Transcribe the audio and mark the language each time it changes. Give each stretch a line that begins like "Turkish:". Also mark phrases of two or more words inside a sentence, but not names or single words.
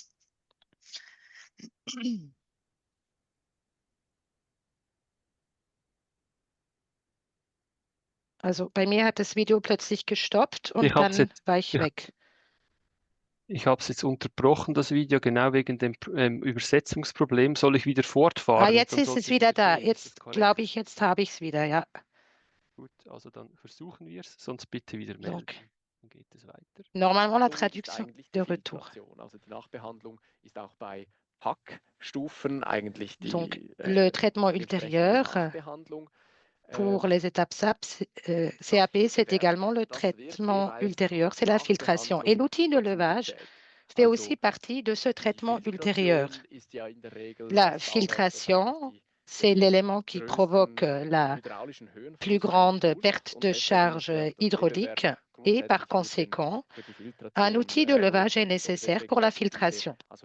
German: Also bei mir hat das Video plötzlich gestoppt und dann war ich weg. Ich habe es jetzt unterbrochen, das Video, genau wegen dem Übersetzungsproblem. Soll ich wieder fortfahren? Ah, jetzt ist es wieder da. Jetzt glaube ich, jetzt habe ich es wieder, ja. Gut, also dann versuchen wir es, sonst bitte wieder melden. Dann geht es weiter.
French: Normalement, la traduction de retour.
German: Also die Nachbehandlung ist auch bei Hackstufen eigentlich die
French: Donc, le traitement ultérieur pour les étapes CAP, c'est également le traitement ultérieur, c'est la filtration. Et l'outil de levage fait aussi partie de ce traitement ultérieur. La filtration, c'est l'élément qui provoque la plus grande perte de charge hydraulique et par conséquent, un outil de levage est nécessaire pour la filtration.